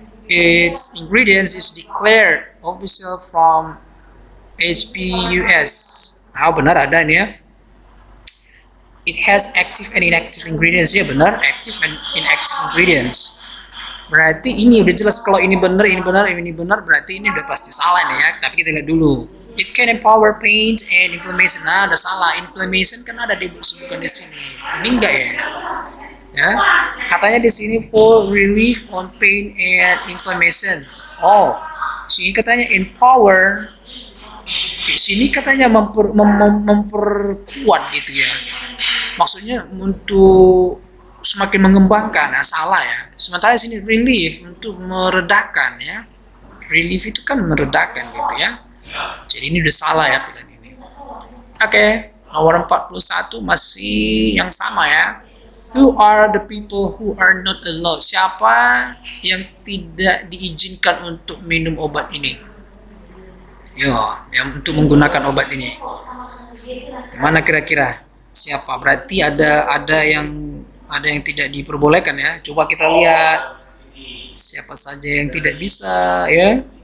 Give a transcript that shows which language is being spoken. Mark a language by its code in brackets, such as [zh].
[en] Its ingredients is declared official from HPUS. [id] Ah benar ada ini ya. [en] It has active and inactive ingredients. [id] Ya benar, active and inactive ingredients. Berarti ini udah jelas kalau ini benar, berarti ini udah pasti salah nih ya. Tapi kita lihat dulu. [en] It can empower pain and inflammation. [id] Nah, udah salah. Inflammation kan ada disebutkan di sini. Ini enggak ya? Ya. Katanya di sini [en] for relief on pain and inflammation. [id] Oh, sini katanya empower. Di sini katanya memperkuat gitu ya. Maksudnya untuk semakin mengembangkan, nah salah ya. Sementara sini relief untuk meredakan ya. Relief itu kan meredakan gitu ya. Jadi ini udah salah ya pilihan ini. Oke, nomor 41 masih yang sama ya. [en] Who are the people who are not allowed? [id] Siapa yang tidak diizinkan untuk minum obat ini? Yo, yang untuk menggunakan obat ini. Mana kira-kira? Siapa? Berarti ada yang tidak diperbolehkan ya. Coba kita lihat siapa saja yang tidak bisa ya.